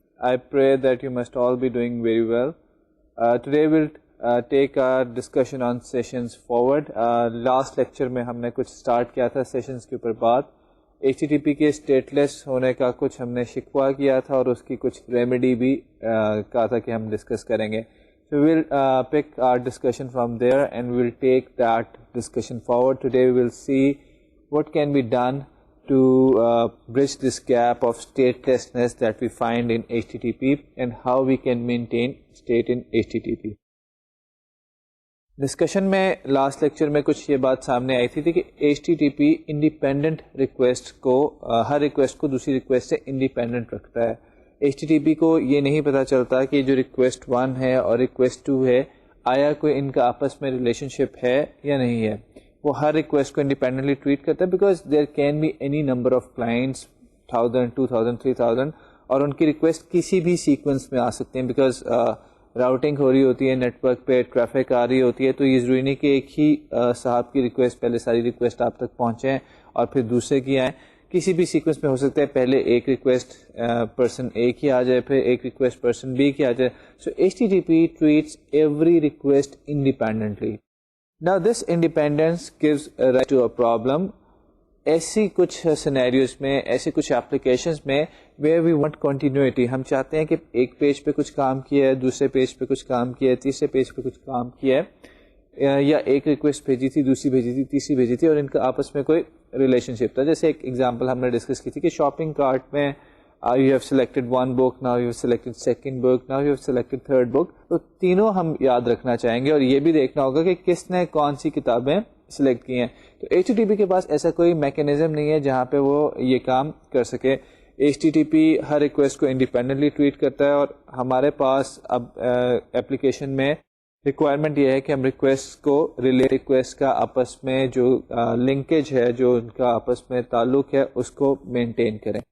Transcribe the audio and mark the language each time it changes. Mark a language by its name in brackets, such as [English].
[English] I pray that you must all be doing very well. Today we'll take our discussion on sessions forward. Last lecture [Urdu] میں ہم نے کچھ start کیا تھا sessions کے اوپر بات. HTTP کے stateless ہونے کا کچھ ہم نے شکوہ کیا تھا اور اس کی کچھ ریمیڈی بھی کہا تھا کہ ہم ڈسکس کریں گے. [English] So we'll pick our discussion from there and we'll take that discussion forward. Today we will see what can be done to bridge this gap of statelessness that we find in HTTP and how we can maintain state in HTTP. [Urdu] Discussion میں last lecture میں کچھ یہ بات سامنے آئی تھی کہ HTTP independent request کو ہر request کو دوسری ریکویسٹ سے انڈیپینڈنٹ رکھتا ہے. HTTP کو یہ نہیں پتہ چلتا کہ جو ریکویسٹ 1 ہے اور ریکویسٹ 2 ہے آیا کوئی ان کا آپس میں ریلیشن شپ ہے یا نہیں ہے. وہ ہر ریکویسٹ کو انڈیپینڈنٹلی ٹریٹ کرتا ہے [English] because there can be any number of clients [Urdu] 1000 2000 3000 اور ان کی ریکویسٹ کسی بھی سیکوینس میں آ سکتے ہیں بیکاز راؤٹنگ ہو رہی ہوتی ہے نیٹ ورک پہ, ٹریفک آ رہی ہوتی ہے, تو یہ ضروری نہیں کہ ایک ہی صاحب کی ریکویسٹ پہلے ساری ریکویسٹ آپ تک پہنچیں اور پھر دوسرے کی آئیں. کسی بھی سیکوینس میں ہو سکتا ہے پہلے ایک ریکویسٹ پرسن اے کی آ جائے پھر ایک ریکویسٹ پرسن بی کی آ جائے. [English] سو HTTP treats every request independently. Now this independence gives rise to a problem. [Urdu] ایسی کچھ سینیریوز میں, ایسی کچھ اپلیکیشنز میں [English] where we want continuity, [Urdu] ہم چاہتے ہیں کہ ایک پیج پہ کچھ کام کیا ہے, دوسرے پیج پہ کچھ کام کیا ہے, تیسرے پیج پہ کچھ کام کیا ہے, یا ایک ریکویسٹ بھیجی تھی, دوسری بھیجی تھی, تیسری بھیجی تھی اور ان کا آپس میں کوئی ریلیشن شپ تھا. جیسے ایک ایگزامپل ہم نے ڈسکس کی تھی کہ شاپنگ کارٹ میں [English] you have selected one book, now you have selected second book, now you have selected third book. [Urdu] تو تینوں ہم یاد رکھنا چاہیں گے اور یہ بھی دیکھنا ہوگا کہ کس نے کون سی کتابیں سلیکٹ کی ہیں. تو HTTP کے پاس ایسا کوئی میکینزم نہیں ہے جہاں پہ وہ یہ کام کر سکے. HTTP ہر ریکویسٹ کو انڈیپینڈنٹلی ٹریٹ کرتا ہے اور ہمارے پاس اب ایپلیکیشن میں ریکوائرمنٹ یہ ہے کہ ہم ریکویسٹ کو ریکویسٹ کا آپس میں جو لنکیج ہے, جو ان کا آپس میں تعلق ہے, اس کو مینٹین کریں.